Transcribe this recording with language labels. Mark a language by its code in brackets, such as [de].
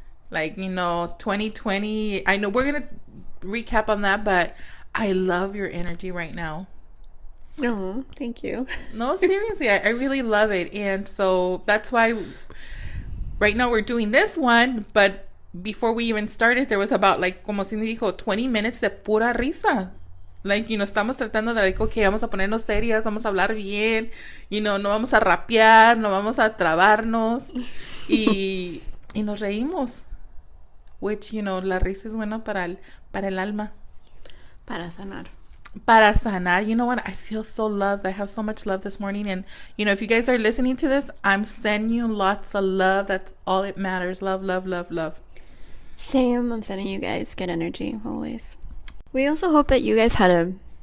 [en] 2020, I know we're going to recap on that, but I love your energy right now. Oh, thank you. No, seriously, I really love it. And so that's why right now we're doing this one, but before we even started, there was about, [es] como Cindy dijo, [en] 20 minutes [es] de pura risa. Like, estamos tratando de, like, okay, vamos a ponernos serias, vamos a hablar bien, no vamos a rapear, no vamos a trabarnos, y nos reímos. Which, la risa es buena para el alma. Para sanar. Para sanar. [en] You know what? I feel so loved. I have so much love this morning. And, if you guys are listening to this, I'm sending you lots of love. That's all it matters. Love, love, love, love. Same. I'm sending you guys good energy always. We also hope that you guys had